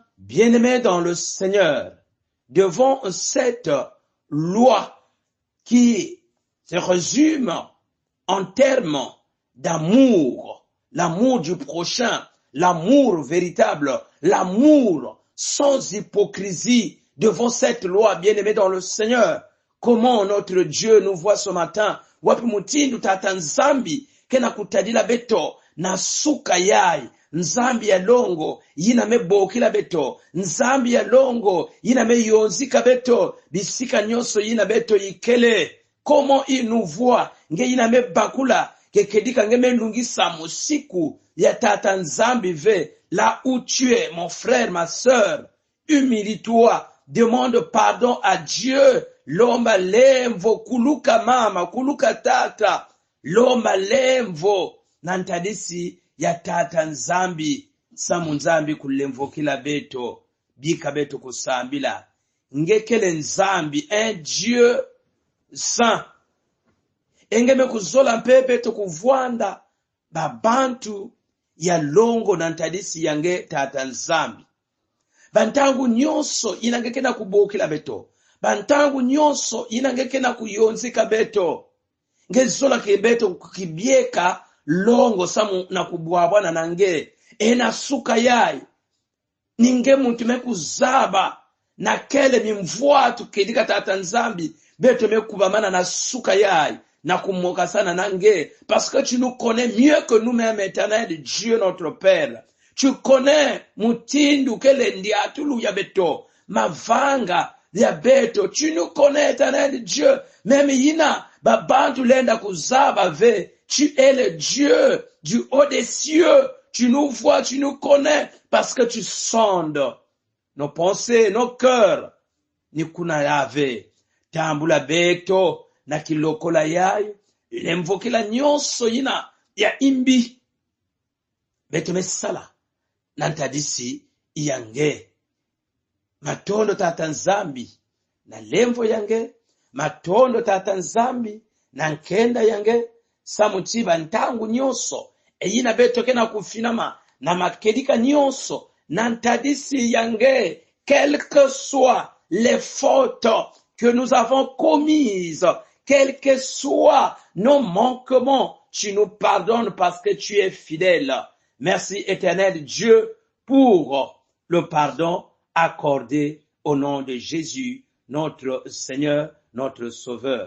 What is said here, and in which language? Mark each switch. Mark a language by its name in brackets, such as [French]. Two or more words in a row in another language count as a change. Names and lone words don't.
[French] Bien-aimés dans le Seigneur, devant cette loi qui se résume en termes d'amour, l'amour du prochain, l'amour véritable, l'amour sans hypocrisie, devant cette loi, bien-aimés dans le Seigneur, comment notre Dieu nous voit ce matin, [Kituba (Congo)] wapi mutindu tata nzambi, kena kutadila beto, na suka yai, nzambi ya longo, yina mebokila beto, nzambi ya longo, yina me yonzika beto, bisika nyonso yina beto yikele. [French] Comment il nous voit, [Kituba (Congo)] nge yina me bakula, kekedika nge me lungisa musiku, ya tata nzambi ve, [French] là où tu es, mon frère, ma sœur, humilie-toi, demande pardon à Dieu, [Kituba (Congo)] lomba lemvo, kuluka mama, kuluka tata, lomba lemvo, nantadisi, ya tata nzambi, samu nzambi kulemvo kila beto, bika beto kusambila. Ngekele nzambi, [French] un Dieu saint. [Kituba (Congo)] Engeme kuzola mpe beto kuvwanda, babantu ya longo nantadisi yange tata nzambi. Bantangu nyonso inangekena kubokila beto. Bantangu nyonso inangekena kuyonzika beto. Ngezola kibeto kukibieka, longo samu na kubwabwa na nange ena suka yai ninge muntu mekuzaba na kele mimvwatu kedika tata nzambi beto mekubamana na suka yai na kumoka sana nange [French] parce que tu nous connais mieux que nous-mêmes, éternel Dieu notre Père. Tu connais [Kituba (Congo)] mutindu kele ndiatulu ya beto mavanga ya beto. [French] Tu nous connais, éternel Dieu, même [Kituba (Congo)] yina babantu lenda kuzaba ve. [French] Tu es le Dieu du haut des cieux. Tu nous vois, tu nous connais, parce que tu sondes nos pensées, nos cœurs. [Kituba (Congo)] Nikuna yave. Tambula beto, na kilokola yayo. Ilemvokila nyonso yina ya imbi. Beto mesala. Nantadisi yange. matondo tata nzambi na lemvo yange, matondo tata nzambi na nkenda yange, samuchiba ntangu nyonso eyina betokena kufinama na makelika nyonso na ntadisi yange, [French] quelles que soient les fautes que nous avons commises, quels que soient nos manquements, tu nous pardonnes parce que tu es fidèle. Merci éternel Dieu pour le pardon accordé au nom de Jésus, notre Seigneur, notre Sauveur.